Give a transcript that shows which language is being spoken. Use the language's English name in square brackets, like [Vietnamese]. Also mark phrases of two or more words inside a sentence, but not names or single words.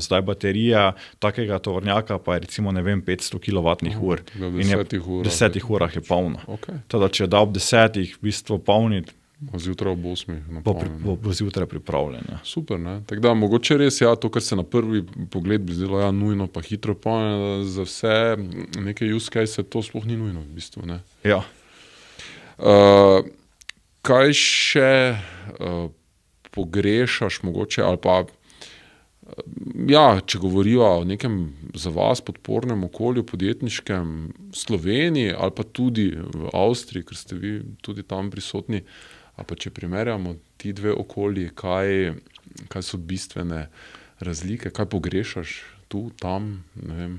[Slovenian] Zdaj baterija takega tovornjaka pa je recimo, 500 kWh in je v 10 urah je polno. Okay. Teda, če da ob 10 v bistvu polniti, zjutraj ob 8 napolnjen. Bo zjutraj pripravljen. Ja. Super, ne? Tako da mogoče res, to, kar se na prvi pogled bi zdelo, nujno pa hitro polnjeno, za vse neke [English] use case, [Slovenian] to sploh ni nujno v bistvu, ne? Ja. Kaj še pogrešaš mogoče, ali pa če govorijo o nekem za vas podpornem okolju podjetniškem v Sloveniji ali pa tudi v Avstriji, ker ste vi tudi tam prisotni, ali pa če primerjamo ti dve okolji, kaj so bistvene razlike, kaj pogrešaš tu, tam, ne vem.